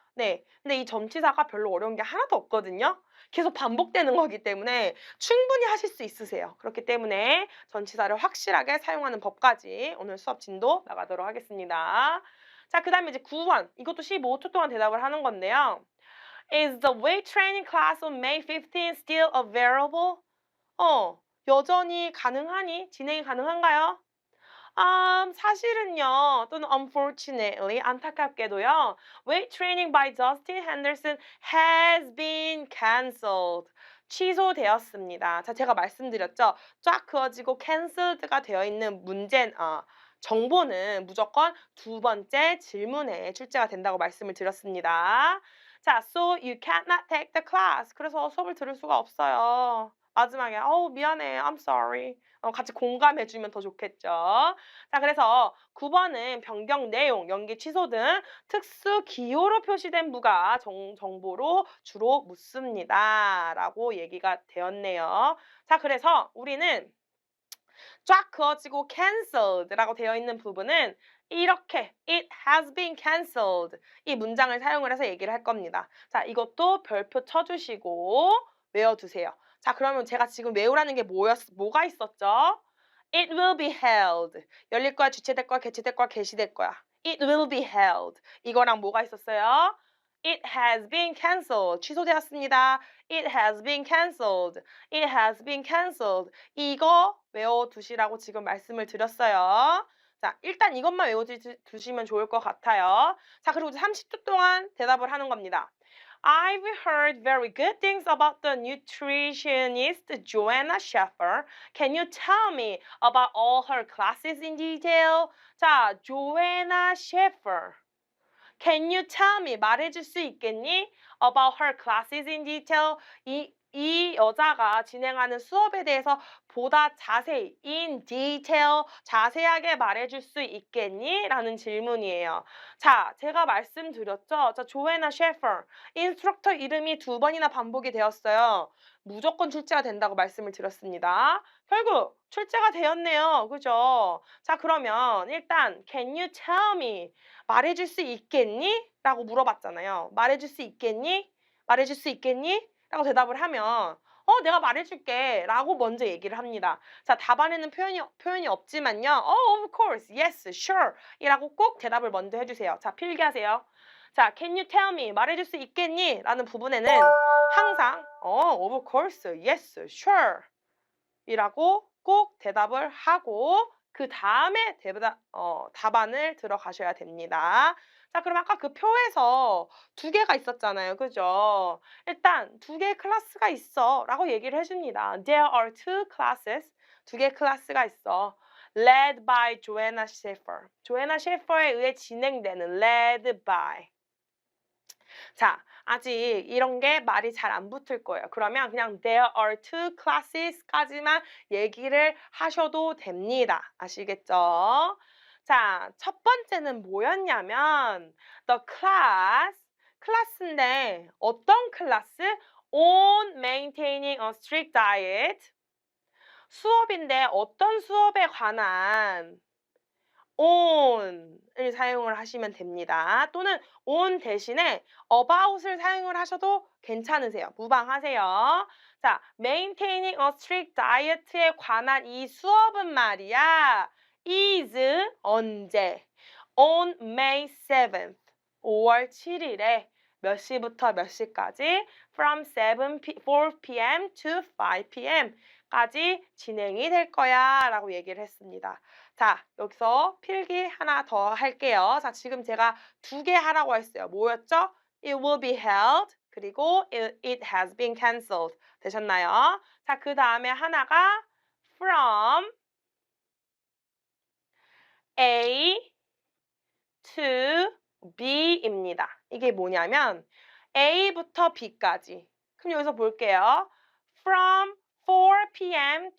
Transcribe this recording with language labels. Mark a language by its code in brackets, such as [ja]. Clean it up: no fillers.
[ko] 네, 근데 이 전치사가 별로 어려운 게 하나도 없거든요. 계속 반복되는 거기 때문에 충분히 하실 수 있으세요. 그렇기 때문에 전치사를 확실하게 사용하는 법까지 오늘 수업 진도 나가도록 하겠습니다. 자, 그 다음에 이제 9번. 이것도 15초 동안 대답을 하는 건데요. [en] Is the weight training class on May 15 still available? [ko] 여전히 가능하니? 진행이 가능한가요? 사실은요, 또는 [en] unfortunately, [ko] 안타깝게도요, [en] weight training by Justin Henderson has been cancelled. [ko] 취소되었습니다. 자, 제가 말씀드렸죠. 쫙 그어지고 cancelled가 되어 있는 정보는 무조건 두 번째 질문에 출제가 된다고 말씀을 드렸습니다. [en] 자, so you cannot take the class. [ko] 그래서 수업을 들을 수가 없어요. 마지막에 미안해. [en] I'm sorry. [ko] 같이 공감해주면 더 좋겠죠. 자, 그래서 9번은 변경 내용, 연기 취소 등 특수 기호로 표시된 부가 정보로 주로 묻습니다. 라고 얘기가 되었네요. 자, 그래서 우리는 쫙 그어지고 cancelled라고 되어 있는 부분은 이렇게 [en] It has been cancelled [ko] 이 문장을 사용을 해서 얘기를 할 겁니다. 자, 이것도 별표 쳐주시고 외워두세요. 자, 그러면 제가 지금 외우라는 게 뭐가 있었죠? [en] It will be held. [ko] 열릴 거야, 주체될 거야, 개체될 거야, 게시될 거야. [en] It will be held. [ko] 이거랑 뭐가 있었어요? [en] It has been cancelled. [ko] 취소되었습니다. [en] It has been cancelled. It has been cancelled. [ko] 이거 외워두시라고 지금 말씀을 드렸어요. 자, 일단 이것만 외워두시면 좋을 것 같아요. 자, 그리고 이제 30초 동안 대답을 하는 겁니다. [en] I've heard very good things about the nutritionist Joanna Sheffer. Can you tell me about all her classes in detail? 자, Joanna Sheffer. Can you tell me? [ko] 말해줄 수 있겠니? [en] About her classes in detail. [ko] 이 여자가 진행하는 수업에 대해서 보다 자세히, [en] in detail, [ko] 자세하게 말해줄 수 있겠니? 라는 질문이에요. 자, 제가 말씀드렸죠? 자, 조애나 셰퍼. 인스트럭터 이름이 2번이나 반복이 되었어요. 무조건 출제가 된다고 말씀을 드렸습니다. 결국 출제가 되었네요. 그죠? [en] 자, [ko] 그러면 일단 [en] Can you tell me? [ko] 말해줄 수 있겠니? 라고 물어봤잖아요. 말해줄 수 있겠니? 말해줄 수 있겠니? 라고 대답을 하면 내가 말해줄게 라고 먼저 얘기를 합니다. 자, 답안에는 표현이 없지만요. [en] Of course, yes, sure [ko] 이라고 꼭 대답을 먼저 해주세요. 자, 필기하세요. 자, [en] can you tell me? [ko] 말해줄 수 있겠니? 라는 부분에는 항상 [en] of course, yes, sure [ko] 이라고 꼭 대답을 하고 그 다음에 답안을 들어가셔야 됩니다. 자, 그럼 아까 그 표에서 2개가 있었잖아요. 그죠? 일단 2개의 클래스가 있어 라고 얘기를 해줍니다. [en] There are 2 classes. [ko] 2개의 클래스가 있어. [en] Led by Joanna Sheffer. [ko] Joanna Sheffer에 의해 진행되는 led by. 자, 아직 이런 게 말이 잘 안 붙을 거예요. 그러면 그냥 [en] there are 2 classes [ko] 까지만 얘기를 하셔도 됩니다. 아시겠죠? 자, 첫 번째는 뭐였냐면 [en] the class, [ko] 클래스인데 어떤 클래스? [en] on maintaining a strict diet. [ko] 수업인데 어떤 수업에 관한 on을 사용을 하시면 됩니다. 또는 on 대신에 about을 사용을 하셔도 괜찮으세요. 무방하세요. 자, [en] maintaining a strict diet [ko] 에 관한 이 수업은 말이야. [en] is [ko] 언제? [en] on May 7th. [ko] 5월 7일에 몇 시부터 몇 시까지? [en] from 4 p.m. to 5 p.m. [ko] 까지 진행이 될 거야 라고 얘기를 했습니다. 자, 여기서 필기 하나 더 할게요. 자, 지금 제가 2개 하라고 했어요. 뭐였죠? [en] It will be held 그리고 it has been cancelled. [ko] 되셨나요? 자, 그 다음에 하나가 [en] from A to B [ko] 입니다. 이게 뭐냐면 A부터 B까지. 그럼 여기서 볼게요. [en] From 4 p.m.